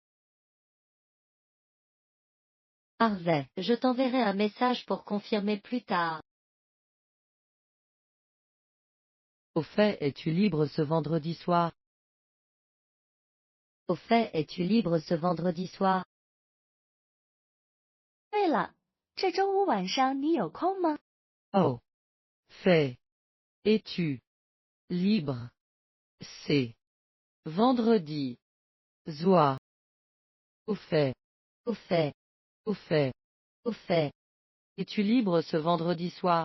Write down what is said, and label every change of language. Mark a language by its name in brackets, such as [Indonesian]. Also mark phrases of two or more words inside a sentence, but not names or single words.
[French] Parfait. Je t'enverrai un message pour confirmer plus tard. Au fait, es-tu libre ce vendredi soir? Au fait, es-tu libre ce vendredi soir? [Chinese] 对了，这周五晚上你有空吗？ [French] Oh. Fait. Es-tu libre? C'est vendredi. Soir. Au fait. Au fait. Au fait. Au fait. Es-tu libre ce vendredi soir?